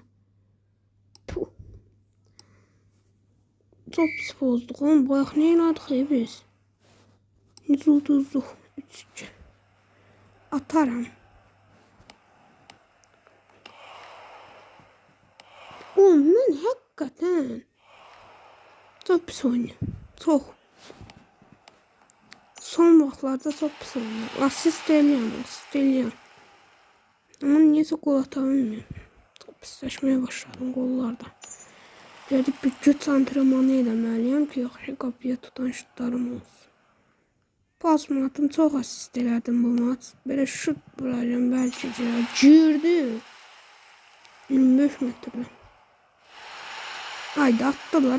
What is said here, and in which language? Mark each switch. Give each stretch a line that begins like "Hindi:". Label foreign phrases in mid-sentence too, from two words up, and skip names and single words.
Azerbaijani: Puh. Çox pis pozduq. Oğlum bayaq nə elədik biz? Necə uduzduq? 3-2. Atarım. Oğlum mən həqiqətən
Turkish: çok pis oynuyorum. Çok.
Azerbaijani: Son vaxtlarda
Turkish: çok pis oynuyorum.
Azerbaijani: Asist eləyəm.
Turkish: Ama niyeyse gol ata bilmiyorum.
Azerbaijani: Çok pisləşməyə başladım gollarda. Gedib bir güc antrenmanı eləməliyəm ki, yaxşı qapıya tutan şutlarım olsun. Pas mı atım, çox asist elədim bu maç. Belə şut vuracağım bəlkə girdi.
Turkish: 25 metre. Haydi attılar.